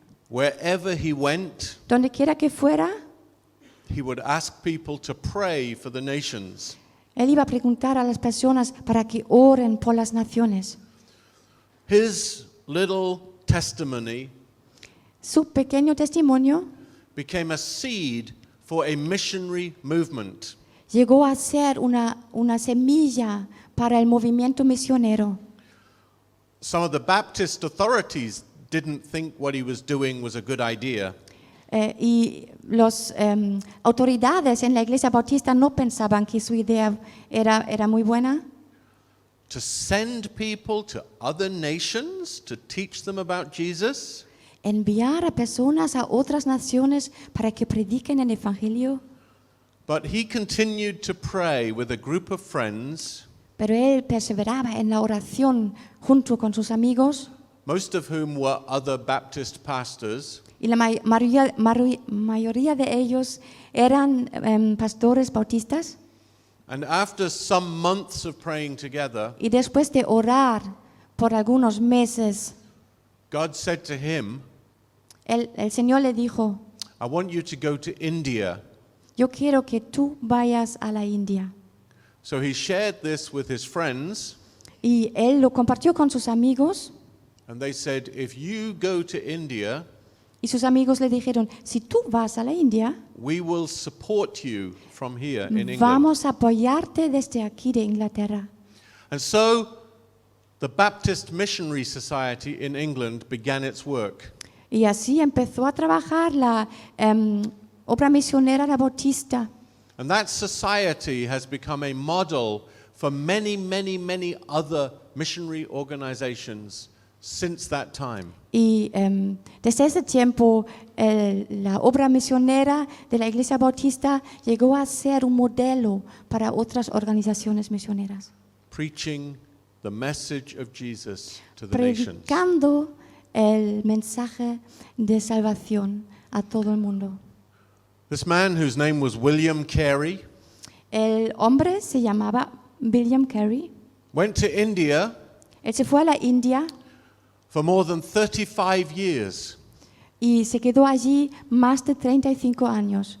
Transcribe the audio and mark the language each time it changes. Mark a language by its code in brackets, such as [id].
[en] wherever he went, [es] donde quiera que fuera, [en] he would ask people to pray for the nations. [es] él iba a preguntar a las personas para que oren por las naciones. [en] His little testimony [es] Su pequeño testimonio [en] became a seed for a missionary movement. [es] llegó a ser una semilla para el movimiento misionero. [en] Some of the Baptist authorities didn't think what he was doing was a good idea. [es] Y las autoridades en la iglesia bautista no pensaban que su idea era muy buena. [en] To send people to other nations to teach them about Jesus, [es] Enviar a personas a otras naciones para que prediquen el evangelio. [en] but he continued to pray with a group of friends, [es] Pero él perseveraba en la oración junto con sus amigos. [en] most of whom were other Baptist pastors, [es] Y la mayoría de ellos eran pastores bautistas. [en] and after some months of praying together, [es] Y después de orar por algunos meses, [en] God said to him, [es] el Señor le dijo, [en] I want you to go to India. [es] yo quiero que tú vayas a la India. [en] So he shared this with his friends, [es] Y él lo compartió con sus amigos. [en] and they said, if you go to India, [es] Y sus amigos le dijeron, si tú vas a la India, [en] we will support you from here in England. [es] vamos a apoyarte desde aquí de Inglaterra. [en] And so the Baptist Missionary Society in England began its work. [es] Y así empezó a trabajar la obra misionera de Bautista. [en] And that society has become a model for many, many, many other missionary organizations since that time. [es] Y desde ese tiempo la obra misionera de la Iglesia Bautista llegó a ser un modelo para otras organizaciones misioneras, [en] Preaching the message of Jesus to the nations. [es] predicando el mensaje de salvación a todo el mundo. [en] This man, whose name was William Carey, [es] El hombre se llamaba William Carey. [en] went to India [es] Él se fue a la India [en] for more than 35 years. [es] y se quedó allí más de 35 años.